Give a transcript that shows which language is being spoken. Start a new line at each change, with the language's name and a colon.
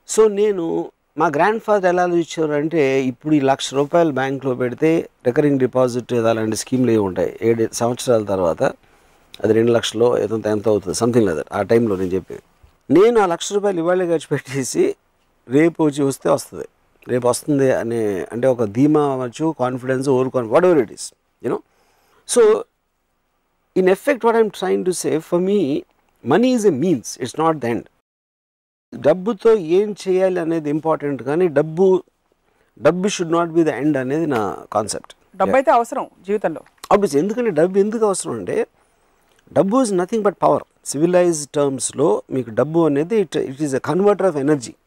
Telugu: So నేను మా grand father ఎలా ఆలోచించారు అంటే, ఇప్పుడు ఈ ₹1,00,000 బ్యాంక్లో పెడితే రికరింగ్ డిపాజిట్ అలాంటి స్కీమ్లు ఏమి ఉంటాయి, 7 సంవత్సరాల తర్వాత అది 2 లక్షలు ఎంత అవుతుంది సంథింగ్ లేదా ఆ టైంలో నేను చెప్పేది. నేను ఆ ₹1,00,000 ఇవాళ ఖర్చు పెట్టేసి రేపు వస్తే వస్తుంది, రేపు వస్తుంది అనే అంటే ఒక ధీమా అవ్వచ్చు, confidence,
English: Whatever it is you know. So in effect what I'm trying to say, for me money is a means, it's not the end.
Telugu: డబ్బుతో ఏం చేయాలి అనేది ఇంపార్టెంట్, కానీ డబ్బు
English: should not be the end
Telugu: అనేది నా కాన్సెప్ట్. డబ్బు అయితే అవసరం జీవితంలో ఆబ్వియస్లీ. ఎందుకంటే డబ్బు ఎందుకు అవసరం అంటే, డబ్బు
English: Is nothing but power.
Telugu: Civilised టర్మ్స్లో మీకు డబ్బు అనేది
English: It is a converter of energy.